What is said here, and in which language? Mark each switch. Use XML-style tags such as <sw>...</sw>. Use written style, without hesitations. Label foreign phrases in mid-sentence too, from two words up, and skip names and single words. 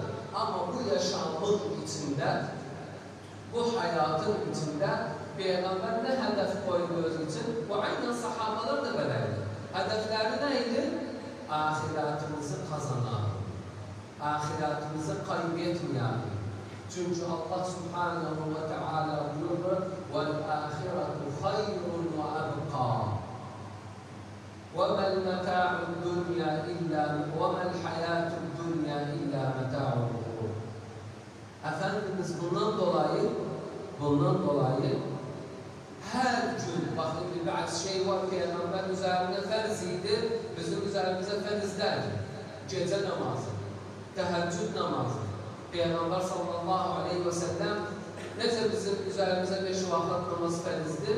<tr>Ama bu yaşamın içinde, bu hayatın içinde Peygamber ne hedef koyduğu için, bu aynen sahabalar da böyleydi. Hedefleri neydi? Ahiratımızı kazanalım. Ahiratımızı kaybetmeyelim. Çünkü Allah</tr> <ar>سبحانه وتعالى</ar> <tr>buyurur:</tr> <ar>وَالْآخِرَةُ خَيْرٌ وَأَبْقَى وَمَا الْمَتَاعُ الدُّنْيَا إِلَّا وَمَا الْحَيَاةُ الدُّنْيَا إِلَّا مَتَاعُ الْغُرُورِ.</ar> <tr>Efendimiz bundan dolayı her gün, bakın bir bazı şey var, Peygamber üzerine ferziydi, bizim üzerimize ferz değil. Gece namazı, teheccüd namazı. Peygamber</tr> <ar>صلى الله عليه وسلم</ar> <tr>nece bizim üzerimize 5 vakit namaz ferzdir?</tr>